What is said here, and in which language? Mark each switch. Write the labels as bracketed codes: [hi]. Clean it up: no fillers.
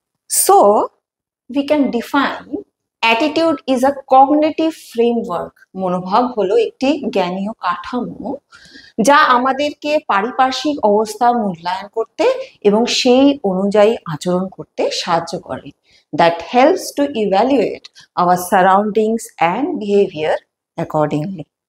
[en] So we can define attitude is a cognitive framework. [bn] মনোভাব হলো একটি জ্ঞানীয় কাঠামো যা আমাদেরকে পারিপার্শ্বিক অবস্থা মূল্যায়ন করতে এবং সেই অনুযায়ী আচরণ করতে সাহায্য করে। [en] That helps to evaluate our surroundings and behavior accordingly.